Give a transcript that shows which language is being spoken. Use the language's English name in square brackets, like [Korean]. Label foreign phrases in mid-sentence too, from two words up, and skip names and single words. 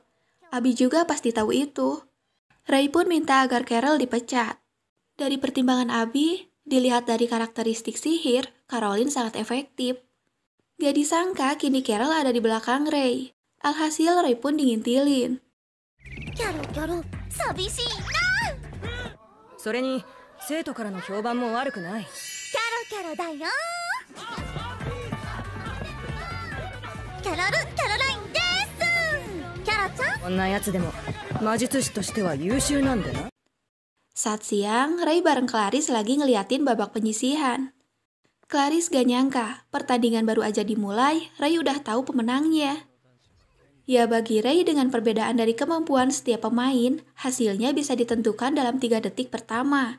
[Indonesian] Abi juga pasti tahu itu. Ray pun minta agar Carol dipecat. Dari pertimbangan Abi, dilihat dari karakteristik sihir, Caroline sangat efektif. Gak disangka kini Carol ada di belakang Ray. Alhasil Ray pun dingintilin. [Japanese] キャロキャロ、寂しいな。それに生徒からの評判も悪くない。キャロキャロだよ。キャロラインです。キャロちゃん。こんなやつでも魔術師としては優秀なんだな。 [Indonesian] Saat siang, Ray bareng Clarice lagi ngeliatin babak penyisihan. Clarice gak nyangka, pertandingan baru aja dimulai, Ray udah tahu pemenangnya. Ya bagi Ray dengan perbedaan dari kemampuan setiap pemain, hasilnya bisa ditentukan dalam 3 detik pertama.